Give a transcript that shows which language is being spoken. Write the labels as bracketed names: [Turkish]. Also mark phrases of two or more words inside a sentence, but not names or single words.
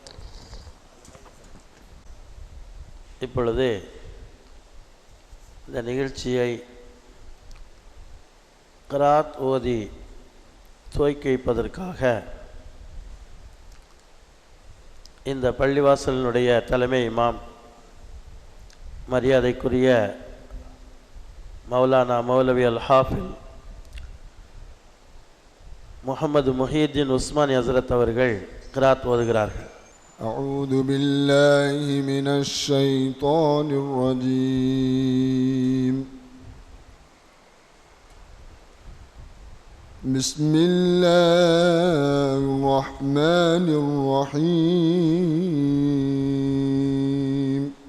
[Tamil] இப்பொழுது இந்த நிகழ்ச்சியை கிராத் ஓதி துவக்கி வைப்பதற்காக இந்த பள்ளிவாசலினுடைய தலைமை இமாம் மரியாதைக்குரிய மௌலானா மௌலவி அல் ஹாஃபில் முஹம்மது முஹீதீன் உஸ்மானி ஹசரத் அவர்கள் கிராத் ஓதுகிறார்கள். [Arabic] أعوذ بالله من الشيطان الرجيم. بسم الله الرحمن الرحيم.